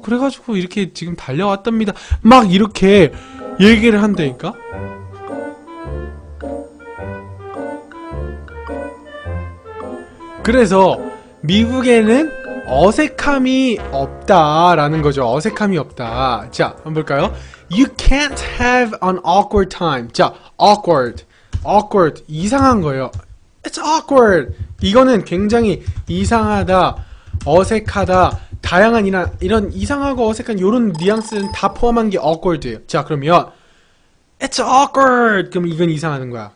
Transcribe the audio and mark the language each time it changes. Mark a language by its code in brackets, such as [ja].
[ko] 그래가지고 이렇게 지금 달려왔답니다. 막 이렇게 얘기를 한다니까. 그래서 미국에는 어색함이 없다라는 거죠. 어색함이 없다. 자, 한번 볼까요? [en] You can't have an awkward time. [ko] 자, awkward 이상한 거예요. [en] It's awkward. [ko] 이거는 굉장히 이상하다, 어색하다, 다양한 이런 이상하고 어색한 이런 뉘앙스는 다 포함한 게 awkward예요. 자, 그러면 [en] It's awkward. [ko] 그럼 이건 이상하는 거야.